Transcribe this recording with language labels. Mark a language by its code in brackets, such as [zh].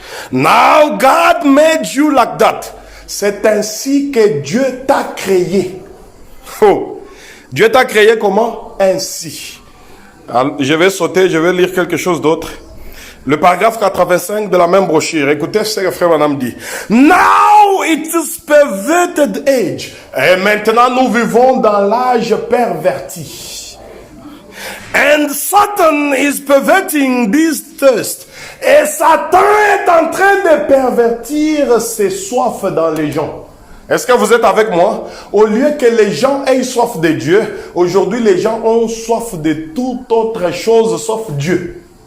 [en] Now God made you like that. [fr] C'est ainsi que Dieu t'a créé. Oh. Dieu t'a créé comment? Ainsi. Alors, je vais sauter, je vais lire quelque chose d'autre. Le paragraphe 85 de la même brochure. Écoutez ce que frère Madame dit. [en] Now it is perverted age. [fr] Et maintenant nous vivons dans l'âge perverti. [en] And Satan is perverting this thirst. [fr] Et Satan est en train de pervertir ses soifs dans les gens. Est-ce que vous êtes avec moi? Au lieu que les gens aient soif de Dieu, aujourd'hui les gens ont soif de toute autre chose sauf Dieu.